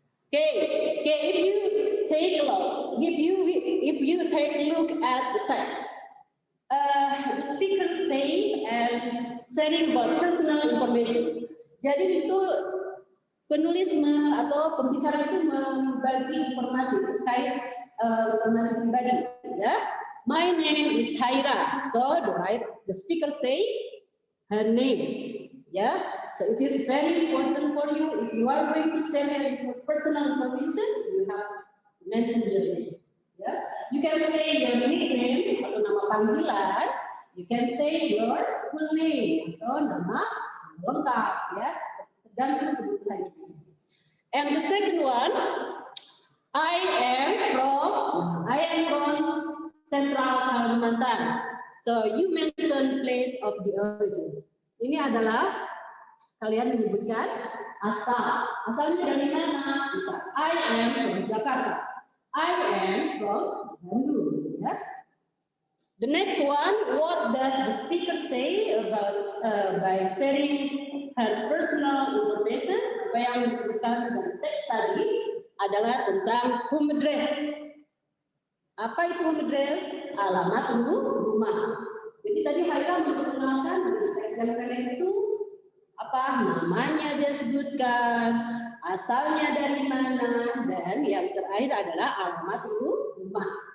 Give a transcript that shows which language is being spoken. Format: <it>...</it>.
<en>Okay, if you take a look, if you take a look at the text, the speaker say and sharing about personal information.</en> <id>Jadi di situ penulis atau pembicara itu membagi informasi terkait informasi pribadi.</id> <en>Ya, my name is Haira. So the speaker say her name. Yeah, so it is very important for you. If you are going to share your personal information, you have to mention your name. Yeah, you can say your nickname</en> <id>atau nama panggilan.</id> <en>You can say your full name</en> <id>atau nama lengkap. Ya, tergantung kebutuhan itu.</id> <en>And the second one, I am from Central Kalimantan. So you mention place of the origin.</en> <id>Ini adalah kalian menyebutkan asalnya dari mana?</id> <en>Misal, I am from Jakarta. I am from Bandung. Ya. The next one, what does the speaker say about by sharing her personal information?</en> <id>Apa yang disebutkan dalam teks tadi adalah tentang home address. Apa itu home address? Alamat rumah. Jadi tadi Haira memperkenalkan dengan teks yang kalian itu apa namanya dia sebutkan, asalnya dari mana, dan yang terakhir adalah alamat rumah.</id>